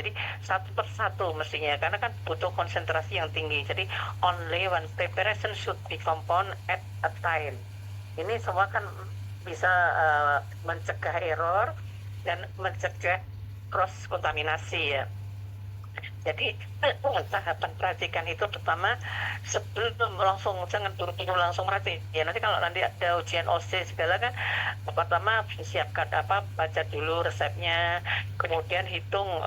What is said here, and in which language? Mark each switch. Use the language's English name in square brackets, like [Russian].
[Indonesian] Jadi satu persatu mestinya, karena kan butuh konsentrasi yang tinggi. [English] Jadi only one preparation should be compound at a time. [Indonesian] Ini semua kan bisa mencegah error dan mencegah cross kontaminasi ya. Jadi tahapan peracikan itu pertama sebelum langsung jangan buru-buru langsung meracik ya, nanti kalau nanti ada ujian OC segala kan pertama siapkan baca dulu resepnya, kemudian hitung